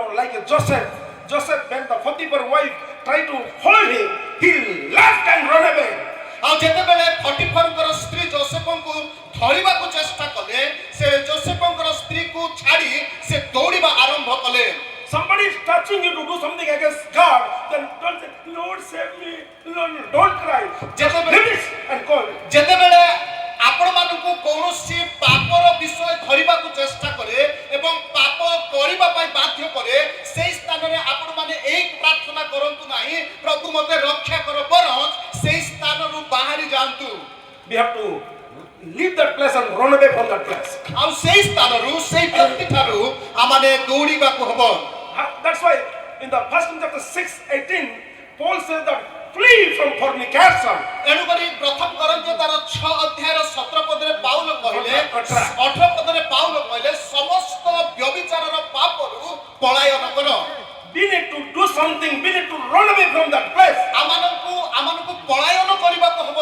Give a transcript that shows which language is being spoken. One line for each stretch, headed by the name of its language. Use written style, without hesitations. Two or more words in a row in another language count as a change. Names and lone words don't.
English: like Joseph. Joseph, when the Potiphar's wife tried to hold him, he left and ran away.
Odia: ଆଉ ଯେତେବେଳେ ଫଟିଫରଙ୍କର ସ୍ତ୍ରୀ ଯୋସେଫଙ୍କୁ ଧରିବାକୁ ଚେଷ୍ଟା କଲେ ସେ ଯୋସେଫଙ୍କର ସ୍ତ୍ରୀକୁ ଛାଡ଼ି ସେ ଦୌଡ଼ିବା ଆରମ୍ଭ କଲେ।
English: Somebody is touching you to do something against God, then don't say, Lord save me. Lord, don't cry. Just leave it and call.
Odia: ଯେତେବେଳେ ଆପଣମାନଙ୍କୁ କୌଣସି ପାପର ବିଷୟ ଧରିବାକୁ ଚେଷ୍ଟା କରେ ଏବଂ ପାପ କରିବା ପାଇଁ ବାଧ୍ୟ କରେ ସେହି ସ୍ଥାନରେ ଆପଣମାନେ ଏହି ପ୍ରାର୍ଥନା କରନ୍ତୁ ନାହିଁ ପ୍ରଭୁ ମୋତେ ରକ୍ଷା କର, ବରଂ ସେହି ସ୍ଥାନରୁ ବାହାରି ଯାଆନ୍ତୁ।
English: We have to leave that place and run away from that place.
Odia: ଆଉ ସେହି ସ୍ଥାନରୁ ସେହି ବ୍ୟକ୍ତିଠାରୁ ଆମମାନେ ଦୌଡ଼ିବାକୁ ହେବ।
English: That's why in the 1 chapter 6:18, Paul says that flee from fornication.
Odia: ଏଣୁକରି ପ୍ରଥମ କରନ୍ଥୀୟ ତାର 6 ଅଧ୍ୟାୟର 17 ପଦରେ ପାଉଲ କହିଲେ 18 ପଦରେ ପାଉଲ କହିଲେ ସମସ୍ତ ବ୍ୟଭିଚାରର ପାପରୁ ପଳାୟନ କର।
English: We need to do something. We need to run away from that place.
Odia: ଆମମାନଙ୍କୁ ପଳାୟନ କରିବାକୁ ହେବ।